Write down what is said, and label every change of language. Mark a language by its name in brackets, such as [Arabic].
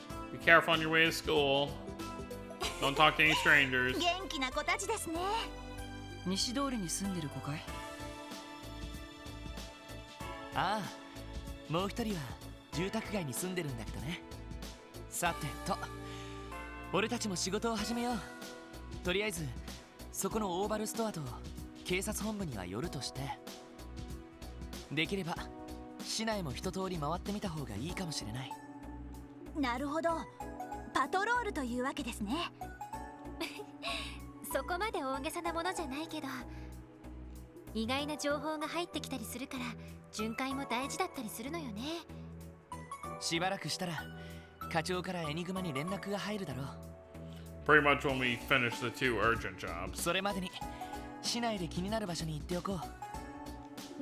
[English] Be careful on your way to school. Don't talk to any strangers. [Japanese] 元気な子たちですね。西通りに住んでる子かい？ああ、もう一人は住宅街に住んでるんだけどね。さてと、俺たちも仕事を始めよう。とりあえずそこのオーバルストアと警察本部には寄るとして、できれば市内も一通り回ってみた方がいいかもしれない。なるほど、パトロールというわけですね。そこまで大げさなものじゃないけど、意外な情報が入ってきたりするから巡回も大事だったりするのよね。しばらくしたら課長からエニグマに連絡が入るだろう。 [English] Pretty much when we finish the 2 urgent jobs. [Japanese] それまでに市内で気になる場所に行っておこう。